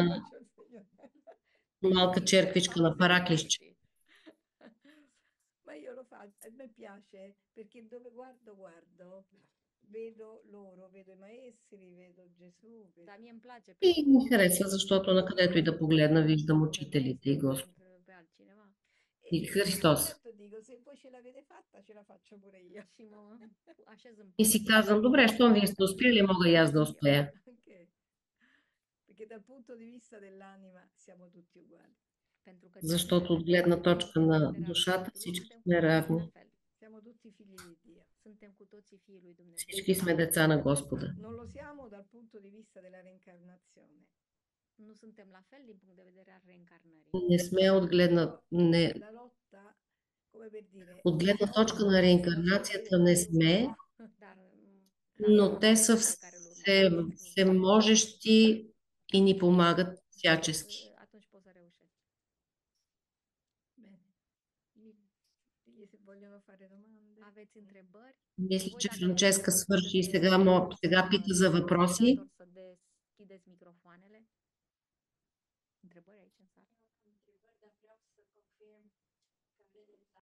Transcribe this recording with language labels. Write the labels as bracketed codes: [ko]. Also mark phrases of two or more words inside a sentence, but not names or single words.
[it] Faccio il segno. [bg] малка черквичка на параклищче. [it] Ma io lo faccio, a me piace perché dove guardo, vedo loro, vedo i maestri, vedo Gesù. [ro] Dar mie îmi place [bg] И ми харесва, защото на където и да погледна, виждам учителите и Господ. [ro] pe altcineva [bg] И Христос. [it] Certo dico, se voi ce l'avete fatta, ce la faccio pure io. [ro] și mă așez în [bg] И си казвам, добре, щом вие сте успели, мога и аз да успея. [it] Anche perché dal punto di vista dell'anima siamo tutti uguali. [ro] pentru că [bg] Защото от гледна точка на душата всички сме равни. [it] Siamo tutti figli di Dio. [ro] Suntem cu toții fiii lui Dumnezeu. [bg] Всички сме деца на Господа. [it] Non lo siamo dal punto di vista della reincarnazione. [ro] Nu suntem la fel din punct de vedere al reîncarnării. [bg] Не сме от гледна, не, [it] La lotta, come per dire, [bg] от гледна точка на реинкарнацията не сме, [ro] Dar [bg] но те са всеможещи и ни помагат всячески. [ro] atunci poți să reușești. [it] bene. Digli se vogliono fare domande. [ro] Aveți întrebări? [bg] Мисля, [ro] Voi [bg] че [ro] dacă [bg] Франческа [ro] vreți, [bg] свърши и [ro] puteți [bg] сега пита за въпроси. [ro] să deschideți microfoanele. Întrebări aici în sală?